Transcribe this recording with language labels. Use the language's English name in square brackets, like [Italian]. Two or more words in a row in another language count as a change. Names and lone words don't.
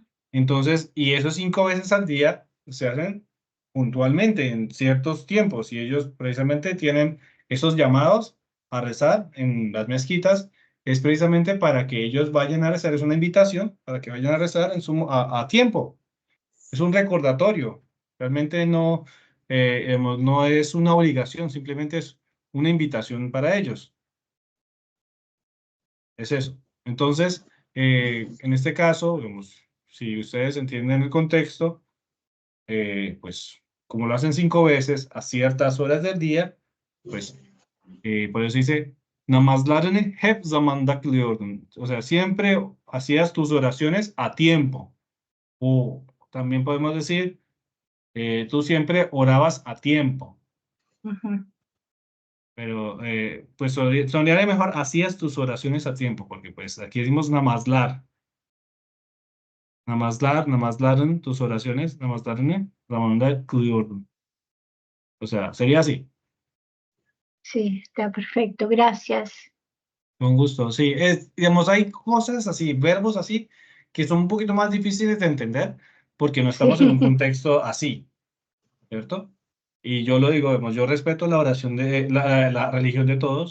[Spanish] Entonces, y esos 5 veces al día se hacen puntualmente en ciertos tiempos y ellos precisamente tienen esos llamados a rezar en las mezquitas, es precisamente para que ellos vayan a rezar, es una invitación para que vayan a rezar a tiempo, es un recordatorio, realmente no, no es una obligación, simplemente es una invitación para ellos, es eso. Entonces, en este caso, digamos, si ustedes entienden el contexto, pues como lo hacen 5 veces a ciertas horas del día, pues por eso dice, [Turkish] namazlarını hep zamanda kılıyordun. [Spanish] O sea, siempre hacías tus oraciones a tiempo. O también podemos decir, tú siempre orabas a tiempo. ujú. Pero pues sonaría mejor, hacías tus oraciones a tiempo, porque pues aquí decimos namazlar. Namazların tus oraciones, [Turkish] namazlarını zamanda kılıyordun. [Spanish] O sea, sería así. Sí, está perfecto, gracias. Con gusto, sí. Digamos, hay cosas así, verbos así, que son un poquito más difíciles de entender porque no estamos en un Sí, contexto así, ¿cierto? Y yo lo digo, digamos, yo respeto la oración de la religión de todos.